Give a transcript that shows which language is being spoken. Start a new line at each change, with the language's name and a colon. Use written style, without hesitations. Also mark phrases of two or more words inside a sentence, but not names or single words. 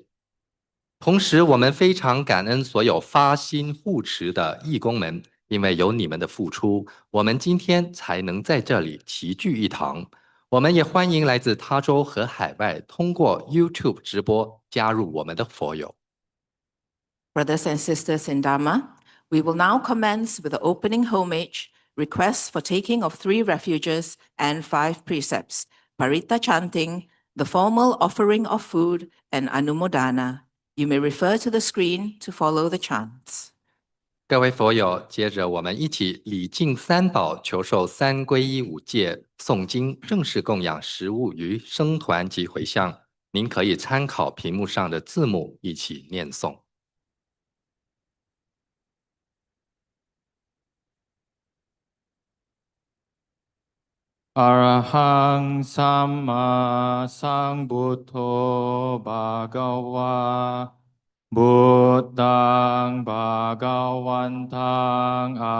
Chinese: 同时，我们非常感恩所有发心护持的义工们，因为有你们的付出，我们今天才能在这里齐聚一堂。我们也欢迎来自他州和海外通过 YouTube 直播加入我们的佛友。
English: Brothers and sisters in Dhamma, we will now commence with the opening homage, requests for taking of 3 refuges and 5 precepts, Parita Chanting, the formal offering of food, and Anumodana. You may refer to the screen to follow the chants.
Chinese: 各位佛友，接着我们一起礼敬3宝，求受3皈依5戒，诵经正式供养食物于僧团及回向。您可以参考屏幕上的字幕一起念诵。
Pali: Arahang Samma Sambuddho Bhagava Buddhang Bhagavantang